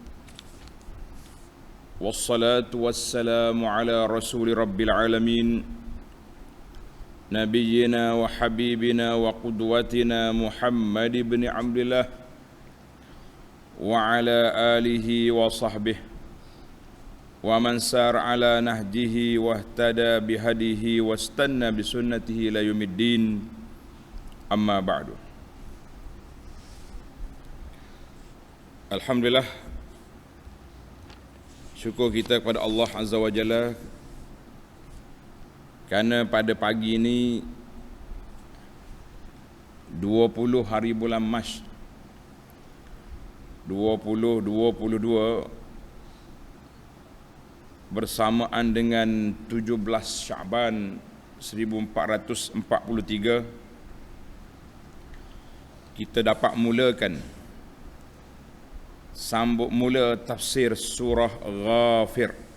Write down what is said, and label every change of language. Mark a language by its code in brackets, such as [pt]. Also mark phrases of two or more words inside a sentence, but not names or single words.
[ar] والصلاة والسلام على رسول رب العالمين. نبينا وحبيبنا وقدوتنا محمد بن عبد الله وعلى آله وصحبه ومن سار على نهجه واهتدى بهديه واستن بسنته إلى يوم الدين، أما بعد. [ms] Alhamdulillah, syukur kita kepada Allah [ar] عز وجل [ms] kerana pada pagi ini 20 hari bulan Mac 2022 bersamaan dengan 17 Syaban 1443, kita dapat mulakan sambung mula tafsir surah Ghafir.